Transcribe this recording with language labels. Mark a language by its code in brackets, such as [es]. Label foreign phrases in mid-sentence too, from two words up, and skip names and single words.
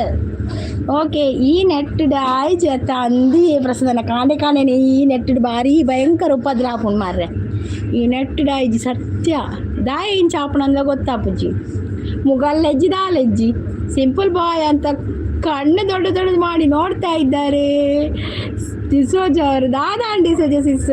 [tcy] ಓಕೆ, ಈ ನೆಟ್ಟುಡು ಆಯ್ಜ ಅತ್ತ ಅಂದಿ ಪ್ರಸಾದನ ಕಾಣೆನೆ. ಈ ನೆಟ್ಟುಡು ಭಾರಿ ಭಯಂಕರ ಉಪದ್ರ ಆಪುಂಡು ಮಾರ್ರೆ. ಈ ನೆಟ್ಟುಡು ಆಯ್ಜಿ ಸತ್ಯ ದಾಯ ಇಂಚ ಆಪುಣ ಅಂದ ಗೊತ್ತಾಪುಜಿ. ಮುಗಲ್ಲೆಜ್ಜಿ ದಾಲೆಜ್ಜಿ [kn] ಸಿಂಪಲ್ ಬಾಯ್ ಅಂತ ಕಣ್ಣು ದೊಡ್ಡದು ಮಾಡಿ ನೋಡ್ತಾ ಇದ್ದಾರೆ. ಡಿಸೋಜ ಅವರು ದಾದಾ ಡಿಸೋಜ ಸಿಸ್.